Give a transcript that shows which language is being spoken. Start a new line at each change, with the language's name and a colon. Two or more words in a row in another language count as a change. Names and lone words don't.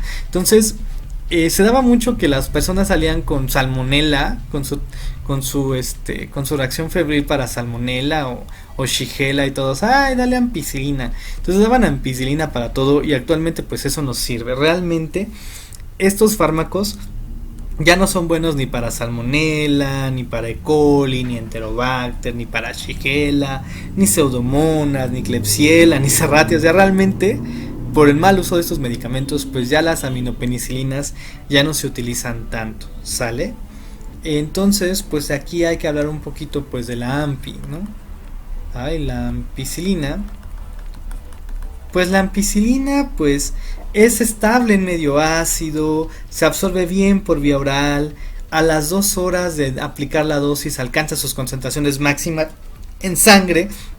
Spanish: Entonces, se daba mucho que las personas salían con salmonela, con su reacción febril para salmonela o shigella y todos, ay, dale ampicilina. Entonces daban ampicilina para todo y actualmente pues eso no sirve. Realmente estos fármacos ya no son buenos ni para salmonella, ni para E. coli, ni enterobacter, ni para shigella, ni pseudomonas, ni klebsiella, ni serratia. O sea, realmente por el mal uso de estos medicamentos pues ya las aminopenicilinas ya no se utilizan tanto, ¿sale? Entonces pues aquí hay que hablar un poquito pues de la ampi, ¿no? La ampicilina. Pues la ampicilina pues es estable en medio ácido, se absorbe bien por vía oral, a las 2 horas de aplicar la dosis alcanza sus concentraciones máximas en sangre.